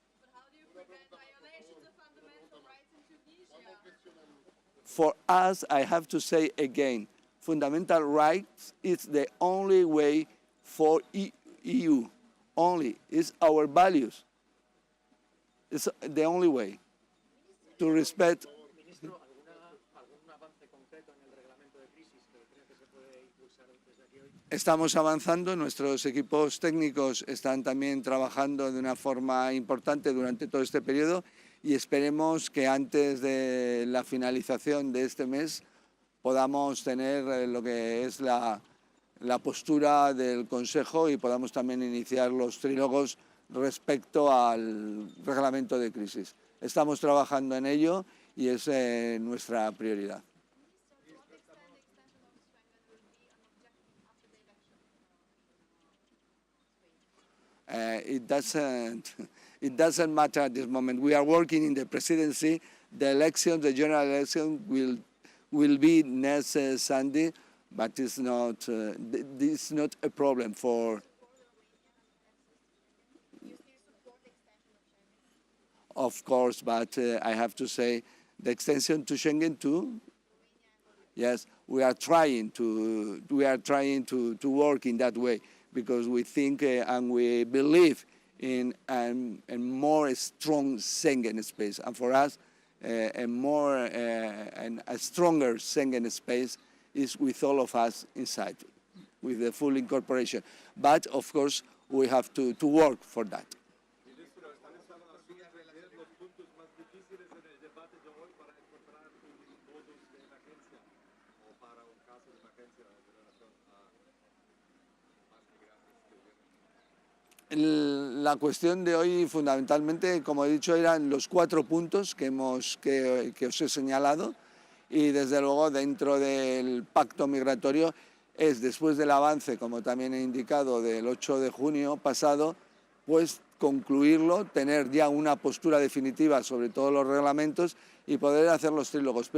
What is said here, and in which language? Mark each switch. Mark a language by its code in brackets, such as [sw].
[en] But how do you prevent violations of fundamental rights in Tunisia? For us, I have to say again, fundamental rights is the only way for EU. Only is our values. It's the only way to respect. [es] Ministro, ¿algún avance concreto en el reglamento de crisis que cree que se puede impulsar desde aquí hoy? Estamos avanzando, nuestros equipos técnicos están también trabajando de una forma importante durante todo este periodo y esperemos que antes de la finalización de este mes podamos tener lo que es la postura del Consejo y podamos también iniciar los trílogos respecto al reglamento de crisis. Estamos trabajando en ello y es nuestra prioridad. [en] To what extent the extension of Schengen will be an objective after the election? It doesn't matter at this moment. We are working in the presidency. The election, the general election, will be next Sunday, but it's not. This is not a problem for. Do you still support the extension of Schengen? Of course, but I have to say the extension to Schengen too. Yes, we are trying to work in that way because we think and we believe in a more strong Schengen space, and for us, a more and a stronger Schengen space is with all of us inside, with the full incorporation. But of course, we have to work for that. [es] Ministro, ¿están establecidos los puntos más difíciles en el debate de hoy para encontrar un modus de emergencia o para un caso de emergencia en relación a más migrantes que vienen? La cuestión de hoy fundamentalmente, como he dicho, eran los 4 puntos que os he señalado y desde luego dentro del pacto migratorio es después del avance, como también he indicado, del 8 de junio pasado, pues concluirlo, tener ya una postura definitiva sobre todos los reglamentos y poder hacer los trílogos.